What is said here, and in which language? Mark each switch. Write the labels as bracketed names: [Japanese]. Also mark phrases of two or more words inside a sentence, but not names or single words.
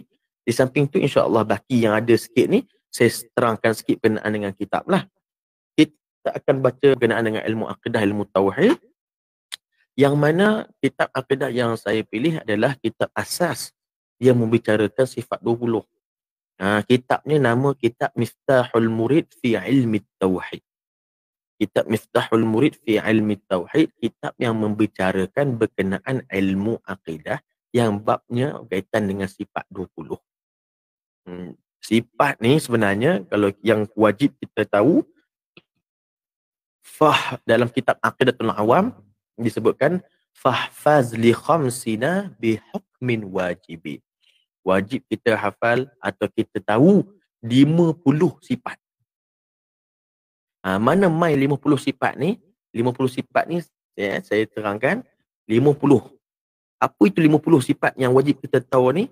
[Malay] Di samping tu insya-Allah baki yang ada sikit ni, saya terangkan sikit berkenaan dengan kitab lah. Kita akan baca berkenaan dengan ilmu akidah, ilmu tauhid. Yang mana kitab akidah yang saya pilih adalah kitab asas yang membicarakan sifat 20. Kitabnya nama kitab Miftahul Murid fi Ilmi Tauhid. Kitab Miftahul Murid fi Ilmi Tauhid, kitab yang membicarakan berkenaan ilmu akidah yang babnya berkaitan dengan sifat 20. Sifat ni sebenarnya kalau yang wajib kita tahu, dalam kitab Aqidatul Awam disebutkan [Arabic] فاحفظ لخمسين بحكم واجب. [Malay] Wajib kita hafal atau kita tahu 50 sifat. Mana mai 50 sifat ni? 50 sifat ni saya terangkan 50. Apa itu 50 sifat yang wajib kita tahu ni?